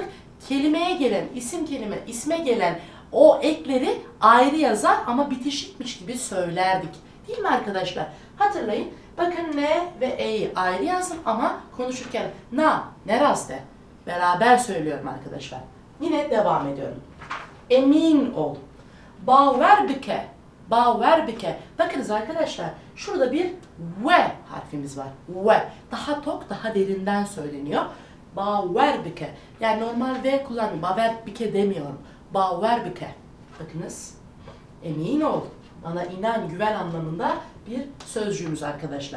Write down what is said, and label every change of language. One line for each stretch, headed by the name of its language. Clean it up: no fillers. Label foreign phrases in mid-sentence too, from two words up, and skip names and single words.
Turkish: Kelimeye gelen, isme gelen o ekleri ayrı yazar ama bitişikmiş gibi söylerdik. Değil mi arkadaşlar? Hatırlayın. Bakın ne ve e'yi ayrı yazdım ama konuşurken
Kurdish: ne raste
Turkish: beraber söylüyorum arkadaşlar. Yine devam ediyorum. Emin ol.
Kurdish: Baver bike. Baver bike.
Turkish: Bakınız arkadaşlar şurada bir ve harfimiz var. Ve. Daha tok, daha derinden söyleniyor.
Kurdish: Baver bike.
Turkish: Yani normal ve kullanmıyorum.
Kurdish: Baver bike
Turkish: demiyorum.
Kurdish: Baver bike.
Turkish: Bakınız. Emin ol. Bana inan, güven anlamında bir sözcüğümüz arkadaşlar.